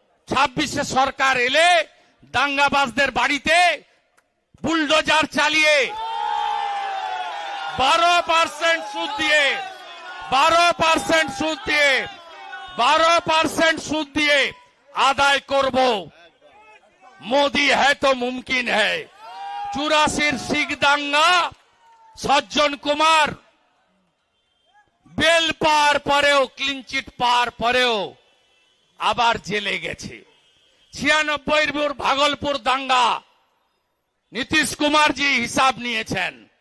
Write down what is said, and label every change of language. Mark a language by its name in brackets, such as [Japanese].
[Bangla] 26-এ সরকার এলে দাঙ্গাবাজদের বাড়িতে বুলডোজার চালিয়ে 12% সুদ দিয়ে 12% সুদ দিয়ে আদায় করব। [Hindi] মোদি है तो मुमकिन है। [Bangla] 84 শিখ দাঙ্গা সজ্জন কুমার বেল পার পরেও ক্লিনচিট পার পরেও আবার জেলে গেছে। 96 ভাগলপুর দাঙ্গা নীতিশ কুমার জি হিসাব নিয়েছেন।